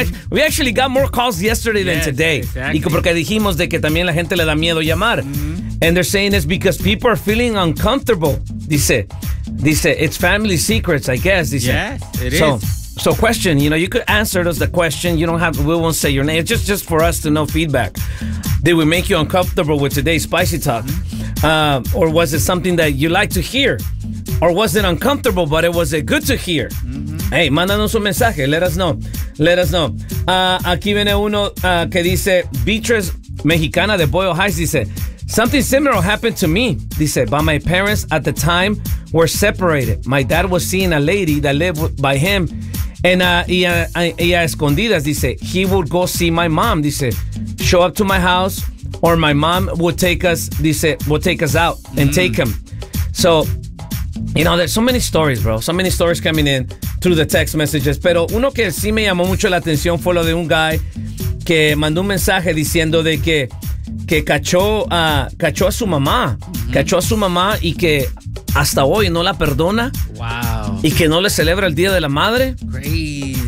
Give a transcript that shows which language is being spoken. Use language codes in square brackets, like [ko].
[en] We actually got more calls yesterday than today. Exactly. [es] Y porque dijimos de que también la gente le da miedo llamar. Mm-hmm. [en] And they're saying it's because people are feeling uncomfortable. Dice, it's family secrets, I guess. Dice. Yes, it is. So question, you know, you could answer us the question. We won't say your name. It's just for us to know feedback. Did we make you uncomfortable with today's spicy talk? Mm-hmm. Or was it something that you like to hear? Or was it uncomfortable, but it was it good to hear? Mm-hmm. [es] Hey, mándanos un mensaje. [en] Let us know. [es] Aquí viene uno que dice, Beatriz Mexicana de Boyle Heights dice, [en] Something similar happened to me, dice, but my parents at the time were separated. My dad was seeing a lady that lived by him, and [es] y a escondidas, [en] dice, he would go see my mom, dice, show up to my house, or my mom would take us, dice, would take us out and take him. So, you know, there's so many stories, bro. So many stories coming in through the text messages. [es] Pero uno que sí me llamó mucho la atención fue lo de un guy que mandó un mensaje diciendo de que cachó a su mamá. Cachó a su mamá y que hasta hoy no la perdona. [en] Wow. [es] Y que no le celebra el Día de la Madre. [en] Crazy.